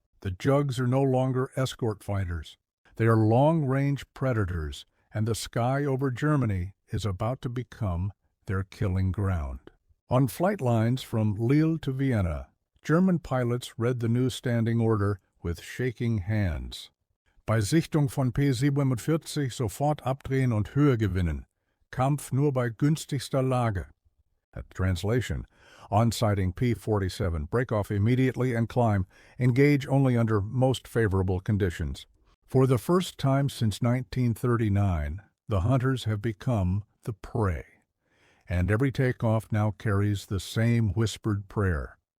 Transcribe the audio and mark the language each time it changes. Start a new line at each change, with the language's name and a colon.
English: The Jugs are no longer escort fighters. They are long-range predators, and the sky over Germany is about to become their killing ground. On flight lines from Lille to Vienna, German pilots read the new standing order with shaking hands.
German: Bei Sichtung von P-47 sofort abdrehen und Höhe gewinnen. Kampf nur bei günstigster Lage.
English: Translation: on sighting P-47, break off immediately and climb. Engage only under most favorable conditions. For the first time since 1939, the hunters have become the prey. And every takeoff now carries the same whispered prayer.